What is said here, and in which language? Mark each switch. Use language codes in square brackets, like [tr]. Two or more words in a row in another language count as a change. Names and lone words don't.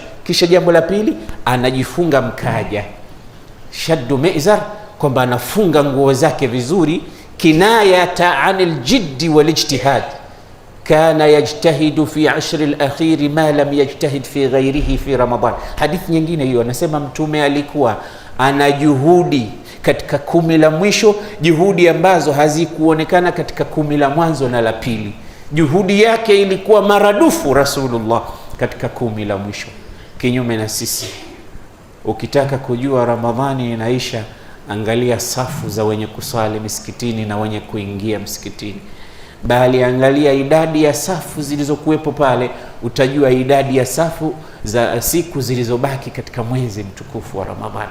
[sw] Kisha jambo la pili, anajifunga mkaja, [ar] شد المئزر, [sw] kwamba anafunga nguo zake vizuri, [ar] كناية عن الجد والاجتهاد. كان يجتهد في العشر الأخير ما لم يجتهد في غيره في رمضان. [sw] Hadithi nyingine hiyo anasema Mtume alikuwa ana juhudi katika 10 la mwisho, juhudi ambazo hazikuonekana katika 10 la mwanzo na la pili. Juhudi yake ilikuwa maradufu Rasulullah katika 10 la mwisho. Kinyume na sisi, ukitaka kujua Ramadhani inaisha, angalia safu za wenye kuswali misikitini na wenye kuingia msikitini, bali angalia idadi ya safu zilizokuwepo pale, utajua idadi ya safu za siku zilizobaki katika mwezi mtukufu wa Ramadhani.